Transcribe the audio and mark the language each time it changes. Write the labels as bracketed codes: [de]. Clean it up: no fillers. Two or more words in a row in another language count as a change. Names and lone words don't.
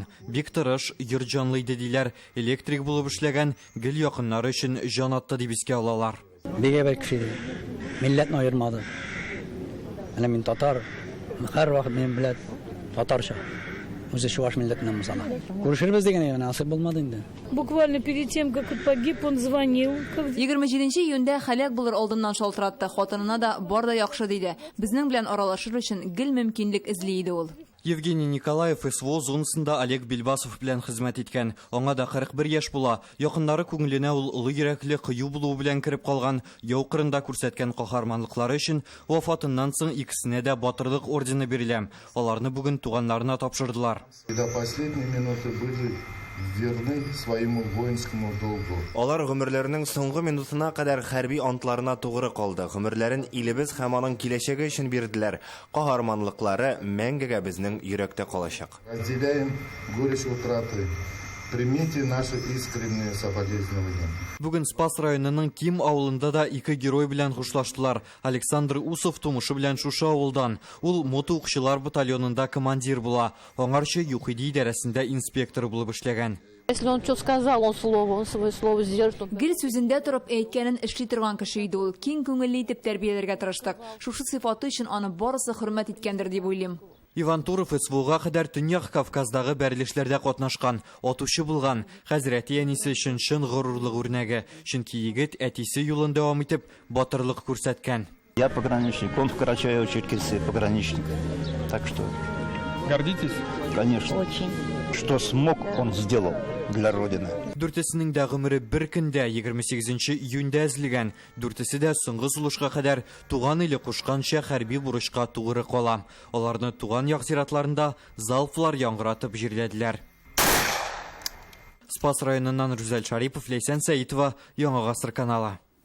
[tt] Бик тырыш, йорт җанлы иде диләр. Электрик булып эшләгән, гел якыннары өчен җан атты дип искә алалар. Бигә бер кеше милләтне аермады. Әнә мин татар, һәр вакыт мен белән татарча. Үзе шуаш милләтеннән мисала. Күрешербез дигән насыйп булмады инде. [ru] Буквально перед тем, как он погиб, он звонил. [tt] 27 июньдә хәлак булыр алдыннан шалтыратты. Хатынына да бар да яхшы диде. Безнең белән аралашыр өчен гел мөмкинлек эзли иде ул. Евгений Николаев СВО зонасында Олег Бельбасов белән хезмәт иткән. Аңа да 41 яшь була. Якыннары күңеленә ул улы йөрәкле кыю булуы белән кирип калган, яу кырында күрсәткән каһарманлыклары өчен вафатыннан соң икесенә дә батырлык ордены бирелә. Аларны бүген туганнарына тапшырдылар. [ru] До последней минуты были верны своему воинскому долгу. [tt] Алар гомерләренең соңгы минутына кадәр хәрби антларына тугры калды. Гомерләрен илебез һәм аның киләчәге өчен бирделәр. Каһарманлыклары мәңгегә безнең йөрәктә калачак. [ru] Разделяем горечь утраты. Примите наши искренние соболезнования. [tt] Бүген Спас районының Ким авылында да ике герой белән хушлаштылар. Александр Усов тумышы белән шушы авылдан. Ул моты укчылар батальонында командир була. Аңарчы Юхиди идарәсендә инспектор булып эшләгән. [ru] Если он что сказал, он свое слово сдержит. [tt] Гел сүзендә торып әйткәнен эшли торган кеше иде ул. Киң күңелле итеп тәрбияләргә тырыштык. Шушы сыйфаты өчен аны барысы хөрмәт иткәндер дип уйлыйм. Иван Туров СВОга кадәр Төньяк Кавказдагы бәрелешләрдә катнашкан, атучы булган. Хәзрәти әнисе өчен чын горурлык үрнәге. Чөнки егет әтисе юлын дәвам итеп батырлык күрсәткән. [ru] Я пограничник, он в Карачаево-Черкесии пограничник. Так что... Гордитесь? Конечно. Очень. Что смог, он сделал для Родины. [tt] Дүртесенең дә гомере бер көндә 28 июньдә әзелгән. Дүртесе дә соңгы сулышка кадәр туган иле кушканча хәрби бурычка тугры кала. Аларны туган як зиратларында залплар яңгыратып җирләделәр. Спас районыннан Рүзәл Шарипов, Лейсән Сәитова, Яңа Гасыр каналы.